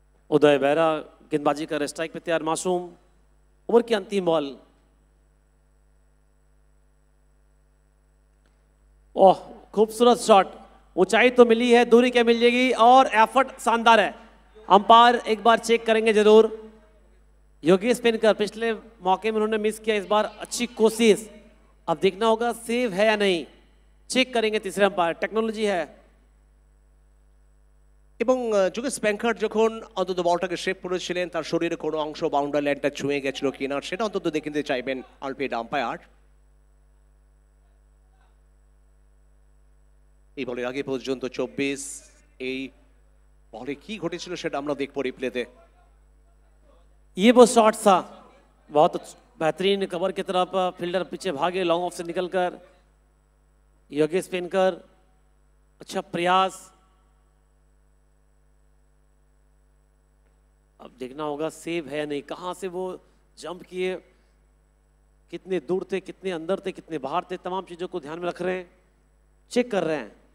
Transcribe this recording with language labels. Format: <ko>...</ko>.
<hi>उदय बेहरा गेंदबाजी कर स्ट्राइक पे तैयार मासूम। ओवर की अंतिम बॉल, ओह खूबसूरत शॉट, ऊंचाई तो मिली है, दूरी क्या मिल जाएगी, और एफर्ट शानदार है। अंपायर एक बार चेक करेंगे जरूर। योगेश पेनकर पिछले मौके में उन्होंने मिस किया, इस बार अच्छी कोशिश, अब देखना होगा सेव है या नहीं, चेक करेंगे तीसरे अंपायर, टेक्नोलॉजी है।</hi> <bn>এবং যোগেশ ব্যাংকার যখন অন্তত বলটাকে শেপ করেছিলেন, তার শরীরে কোনো অংশ বাউন্ডারি লাইনটা ছুঁয়ে গেছিল কিনা সেটা অন্তত দেখে নিতে চাইবেন আলপিড আম্পায়ার। এই বলের আগে পর্যন্ত 24। এই বলে কি ঘটেছিল সেটা আমরা দেখবো রিপ্লেতে।</bn> <hi>ये वो शॉट था, बहुत बेहतरीन कवर की तरफ फील्डर पीछे भागे, लॉन्ग ऑफ से निकलकर योगेश पेनकर, अच्छा प्रयास। अब देखना होगा सेव है नहीं, कहां से वो जंप किए, कितने दूर थे, कितने अंदर थे, कितने बाहर थे, तमाम चीजों को ध्यान में रख रहे हैं, चेक कर रहे हैं।</hi>